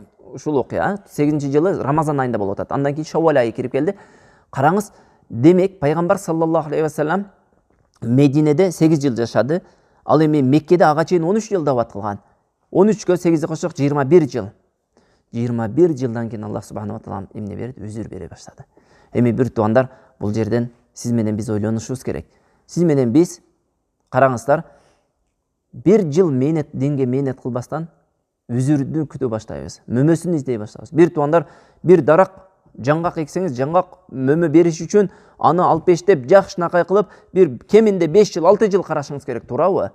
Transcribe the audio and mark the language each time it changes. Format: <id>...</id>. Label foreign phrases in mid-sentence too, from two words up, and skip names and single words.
<ky>Ушул окуя 8-жылы Рамазан айында болуп атат. Андан кийин Шаввал айы кирип келди. Караңыз, демек пайгамбар</ky> <ar>صلى الله عليه وسلم</ar> <ky>Мединеде 8 жыл жашады. Ал эми Меккеде ага чейин 13 жыл дават кылган. 13кө 8 кошсок 21 жыл. 21 жылдан кийин Аллах</ky> <ar>سبحانه وتعالى</ar> <ky>эмне берди? Үзүр бере баштады. Эми бир туугандар, бул жерден сиз менен биз ойлонушубуз керек. Сиз менен биз караңыздар, 1 жыл динге мээнет кылбастан үзүрдү күтө баштайбыз. Мөмөсүн издей баштайбыз. Бир туугандар, бир дарак жаңгак эксеңиз, жаңгак мөмө бериш үчүн аны алып бештеп, жакшынакай кылып, бир кеминде 5 жыл, 6 жыл карашыңыз керек, туурабы?</ky>